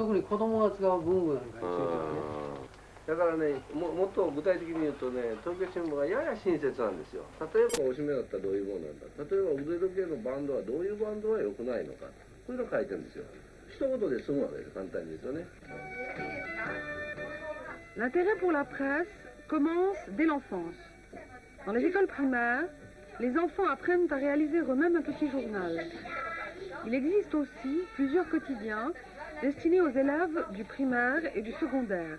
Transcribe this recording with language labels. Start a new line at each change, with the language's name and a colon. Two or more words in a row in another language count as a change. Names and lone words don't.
Japanese: で特に子供が使う文具なんかについてはね。だからね、もっと具体的に言うとね、東京新聞がやや親切なんですよ。例えばおしめだったらどういうものなんだ、例えば腕時計のバンドはどういうバンドは良くないのか、こういうの書いてるんですよ。一言で済むわけです、簡単に言うとね。
French: L'intérêt pour la presse commence dès l'enfance. Dans les écoles primaires, les enfants apprennent à réaliser eux-mêmes un petit journal. Il existe aussi plusieurs quotidiens destinés aux élèves du primaire et du secondaire.